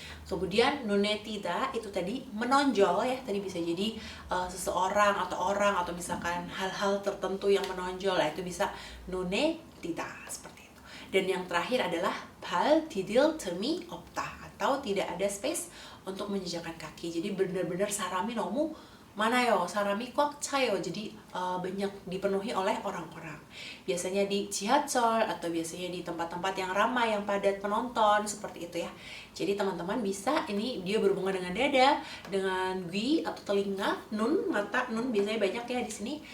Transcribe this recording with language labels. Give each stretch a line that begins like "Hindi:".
Indonesian: Kemudian
Korean: 눈에 띄다,
Indonesian: itu tadi menonjol ya, tadi bisa jadi seseorang atau orang atau misalkan hal-hal tertentu yang menonjol, itu bisa 눈에 띄다 seperti itu. Dan yang terakhir adalah
Korean: 발 디딜 틈이 없다,
Indonesian: atau tidak ada space untuk menjejakkan kaki. Jadi benar-benar
Korean: 사람이 너무 많아요, 사람이 꽉 차요.
Indonesian: Jadi banyak dipenuhi oleh orang-orang. Biasanya di 지하철 atau biasanya di tempat-tempat yang ramai, yang padat penonton, seperti itu ya. Jadi teman-teman bisa, ini dia berhubungan dengan dada, dengan 귀 atau telinga, nun mata, nun biasanya banyak ya di sini.